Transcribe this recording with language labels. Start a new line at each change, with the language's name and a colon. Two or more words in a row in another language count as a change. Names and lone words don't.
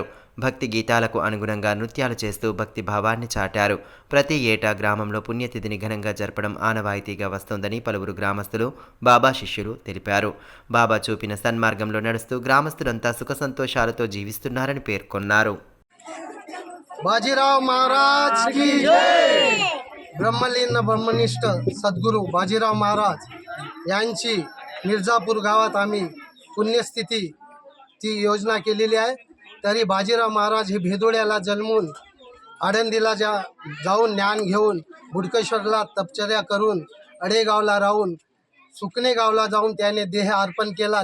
Telugu: భక్తి గీతాలకు అనుగుణంగా నృత్యాలు చేస్తూ భక్తి భావాన్ని చాటారు. ప్రతి ఏటా గ్రామంలో పుణ్యతిథిని ఘనంగా జరపడం ఆనవాయితీగా వస్తోందని పలువురు గ్రామస్తులు, బాబా శిష్యులు తెలిపారు. బాబా చూపిన సన్మార్గంలో నడుస్తూ గ్రామస్తులంతా సుఖ సంతోషాలతో జీవిస్తున్నారని పేర్కొన్నారు.
Marathi: बाजीराव महाराज की ब्रह्मलीन ब्रह्मनिष्ठ सद्गुरू बाजीराव महाराज यांची मिर्जापूर गावात आम्ही पुण्यस्थिती ची योजना केलेली आहे. तरी बाजीराव महाराज हे भेदोड्याला जन्मून आळंदीला जाऊन ज्ञान घेऊन बुडकेश्वरला तपचर्या करून अडेगावला राहून सुकणे गावला जाऊन त्याने देह अर्पण केला.